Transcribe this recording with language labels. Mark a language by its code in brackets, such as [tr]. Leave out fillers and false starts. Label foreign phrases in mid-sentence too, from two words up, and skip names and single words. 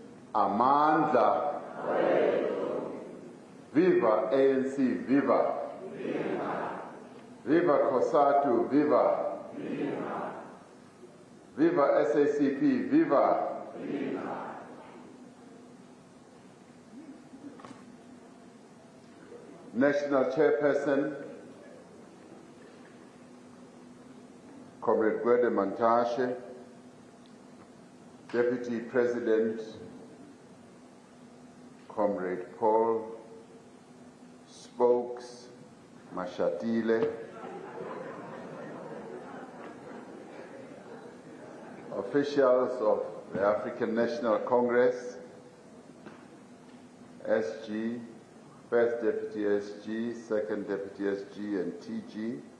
[en] Amandla. Viva ANC, viva. Viva COSATU, viva. Viva SACP, viva. National Chairperson, Comrade Gwede Mantashe, Deputy President, Comrade Paul, Spokes, Mashatile, officials of the African National Congress, SG, First Deputy SG, Second Deputy SG, and TG.